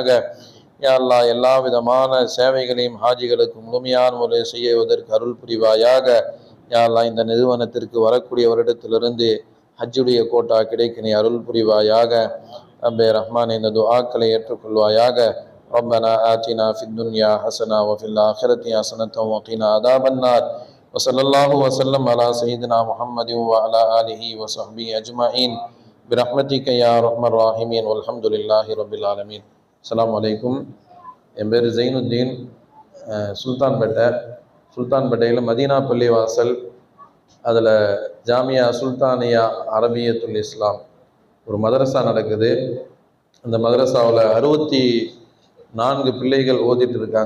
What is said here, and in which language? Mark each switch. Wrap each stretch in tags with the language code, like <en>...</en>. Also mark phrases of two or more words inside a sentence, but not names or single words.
<ar>يا الله</ar> <ta>எல்லா விதமான சேவைகளையும் ஹாஜிகளுக்கு முழுமையான முறையில் செய்வதற்கு அருள் புரிவாயாக.</ta> <ar>يا الله</ar> <ta>இந்த நிறுவனத்திற்கு வரக்கூடிய வருடத்திலிருந்து ஹஜ்ஜுடைய கோட்டா கிடைக்க நீ அருள் புரிவாயாக. ரப்பே ரஹ்மான், இந்த துஆக்களை ஏற்றுக்கொள்வாயாக.</ta> <ar>ربنا آتنا في الدنيا حسنة وفي الآخرة حسنة وقنا عذاب النار. وصلى الله وسلم على سيدنا محمد وعلى آله وصحبه أجمعين برحمتك يا أرحم الراحمين والحمد لله رب العالمين. السلام عليكم.</ar> <ta>என் பேர் ஜெயினுத்தீன். சுல்தான்பேட்டையில் மதீனா பள்ளிவாசல், அதில் ஜாமியா சுல்தானியா அரபியத்துல் இஸ்லாம் ஒரு மதரசா நடக்குது. அந்த மதரசாவில் 64 பிள்ளைகள் ஓதிட்டு இருக்காங்க.</ta>